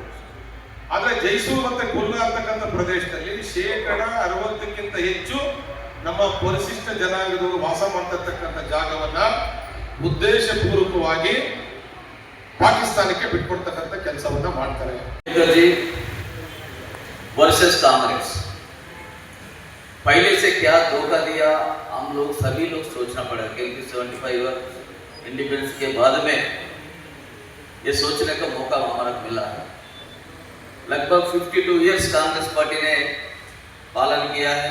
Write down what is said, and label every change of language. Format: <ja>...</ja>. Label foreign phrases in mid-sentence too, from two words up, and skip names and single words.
<kn>ಆದ್ರೆ ಜೈಸೂರ್ ಮತ್ತೆ ಕುಲ್ನಾ ಅಂತಕ್ಕಂಥ ಪ್ರದೇಶದಲ್ಲಿ 60% ಹೆಚ್ಚು ನಮ್ಮ ಪರಿಶಿಷ್ಟ ಜನಾಂಗದವರು ವಾಸ ಮಾಡ್ತಿರ್ತಕ್ಕಂಥ ಜಾಗವನ್ನ ಉದ್ದೇಶಪೂರ್ವಕವಾಗಿ ಪಾಕಿಸ್ತಾನಕ್ಕೆ ಬಿಟ್ಕೊಡ್ತಕ್ಕಂಥ ಕೆಲಸವನ್ನ ಮಾಡ್ತಾರೆ.</kn> <hi>वर्सेस कांग्रेस पहले से क्या धोखा दिया हम लोग सभी लोग सोचना पड़ा, क्योंकि 75 इंडिपेंडेंस के बाद में ये सोचने का मौका हमारा मिला है. लगभग 52 इयर्स कांग्रेस पार्टी ने पालन किया है.</hi>